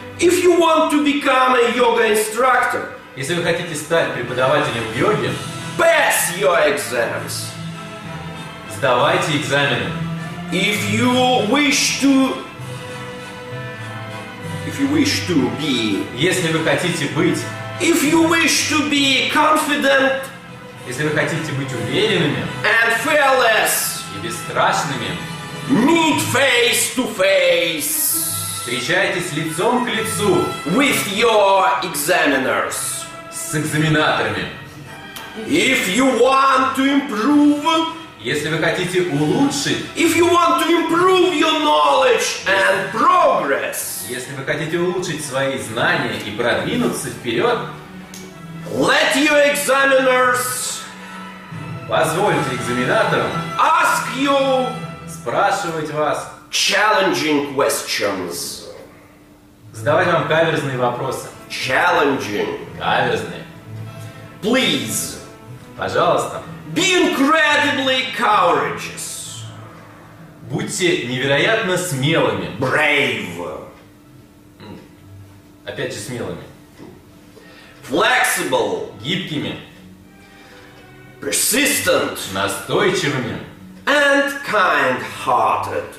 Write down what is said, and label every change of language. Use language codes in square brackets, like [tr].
[en] if you want to become a yoga instructor, [ru] если вы хотите стать преподавателем в йоге, [en] pass your exams. [ru] Сдавайте экзамены. [en] If you wish to. If you wish to be. [ru] Если вы хотите быть. [en] If you wish to be confident. [ru] Если вы хотите быть уверенными. [en] And fearless. [ru] И бесстрашными. [en] Meet face to face. [ru] Встречайтесь лицом к лицу. [en] With your examiners. [ru] С экзаменаторами. [en] If you want to improve. [ru] Если вы хотите улучшить, [en] if you want to improve your knowledge and progress, [ru] если вы хотите улучшить свои знания и продвинуться вперед, [en] let your examiners, [ru] позвольте экзаменаторам [en] ask you, [ru] спрашивать вас [en] challenging questions, [ru] задавать вам каверзные вопросы, [en] challenging, [ru] каверзные, [en] please, [ru] пожалуйста. [en] Be incredibly courageous. [ru] Будьте невероятно смелыми. [en] Brave. [ru] Опять же смелыми. [en] Flexible. [ru] Гибкими. [en] Persistent. [ru] Настойчивыми. [en] And kind-hearted.